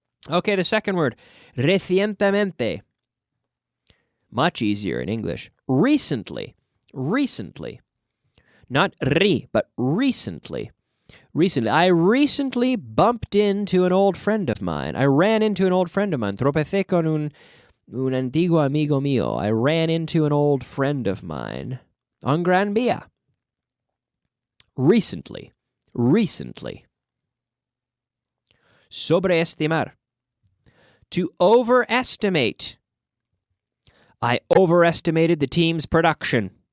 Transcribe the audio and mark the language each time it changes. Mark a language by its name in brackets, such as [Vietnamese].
[English] Okay, the second word, recientemente. Much easier in English. Recently. Recently. Not but recently. Recently. I recently bumped into an old friend of mine. I ran into an old friend of mine. [Spanish] Tropecé con un antiguo amigo mío. [English] I ran into an old friend of mine on Gran Via. Recently. Recently. Sobreestimar. To overestimate. I overestimated the team's production.